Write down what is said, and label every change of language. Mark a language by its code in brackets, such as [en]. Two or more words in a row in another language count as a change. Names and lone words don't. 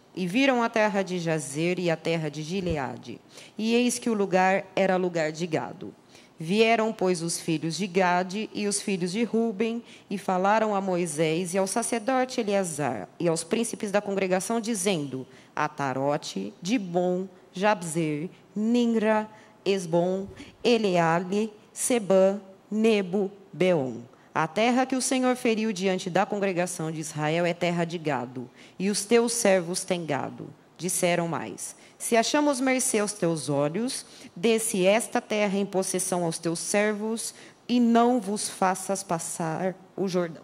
[pt] E viram a terra de Jazer e a terra de Gileade. E eis que o lugar era lugar de gado. Vieram, pois, os filhos de Gade e os filhos de Ruben, e falaram a Moisés e ao sacerdote Eleazar, e aos príncipes da congregação, dizendo: Atarote, Dibon, Jabzer, Ninra, Esbom, Eleale, Sebã, Nebo, Beom. A terra que o Senhor feriu diante da congregação de Israel é terra de gado, e os teus servos têm gado. Disseram mais: se achamos mercê aos teus olhos, dê-se esta terra em possessão aos teus servos, e não vos faças passar o Jordão.